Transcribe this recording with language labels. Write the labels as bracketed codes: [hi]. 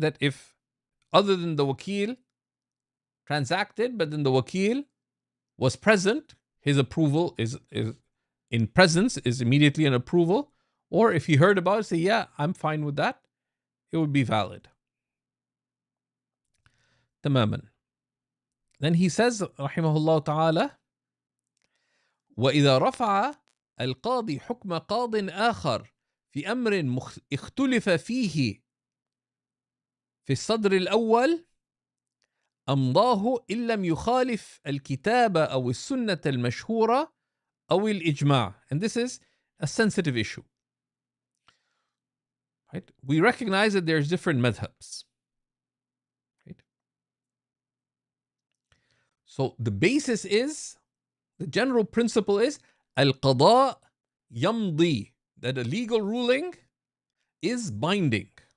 [en] That if other than the wakil transacted, but then the wakil was present, his approval is in presence is immediately an approval. Or if he heard about it, say, yeah, I'm fine with that, it would be valid. [ar] تماما. [en] Then he says, [ar] رحمه الله تعالى, وإذا رفع القاضي حكم قاض آخر في أمر اختلف فيه في الصدر الأول أمضاه إن لم يخالف الكتاب أو السنة المشهورة أو الإجماع. [en] And this is a sensitive issue. Right? We recognize that there's different madhabs. Right? So the basis is, the general principle is al-qada yamdi, that a legal ruling is binding.